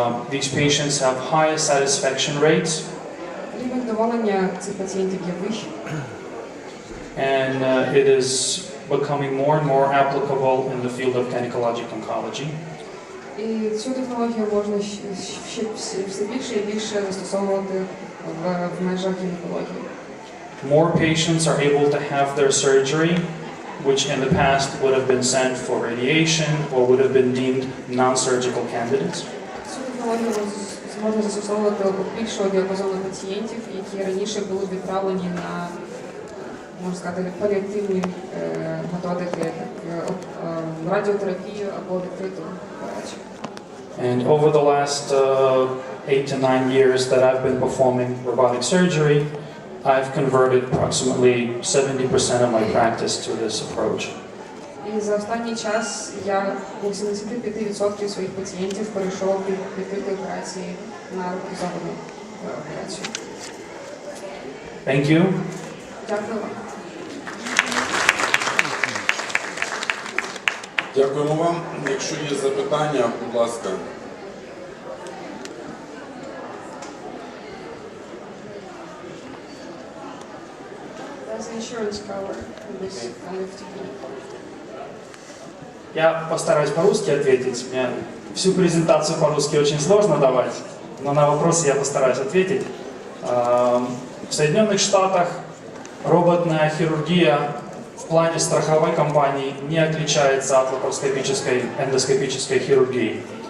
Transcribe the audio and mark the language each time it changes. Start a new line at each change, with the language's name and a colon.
English: These patients have high satisfaction rates.
Ukrainian: Рівень задоволення цих пацієнтів є вищий.
English: And it is becoming more and more applicable in the field of gynecologic oncology.
Ukrainian: І цю технологію можна все більше і більше застосовувати в межах гінекології.
English: More patients are able to have their surgery, which in the past would have been sent for radiation or would have been deemed non-surgical candidates.
Ukrainian: Цю технологію можна застосовувати у більшого діапазону пацієнтів, які раніше були відправлені на, можна сказати, паліативні методики, як радіотерапію або відкриту операцію.
English: And over the last 8 to 9 years that I've been performing robotic surgery, I've converted approximately 70% of my practice to this approach.
Ukrainian: І за останній час я у 75% своїх пацієнтів перейшов від відкритої операції на роботизовану операцію.
English: Thank you.
Ukrainian: Дякую вам. Дякуємо вам. Якщо є запитання, будь ласка.
English: Does insurance cover this kind of technique?
Russian: Я постараюсь по-русски ответить. Мне всю презентацию по-русски очень сложно давать, но на вопросы я постараюсь ответить. В Соединенных Штатах роботная хирургия в плане страховой компании не отличается от лапароскопической эндоскопической хирургии.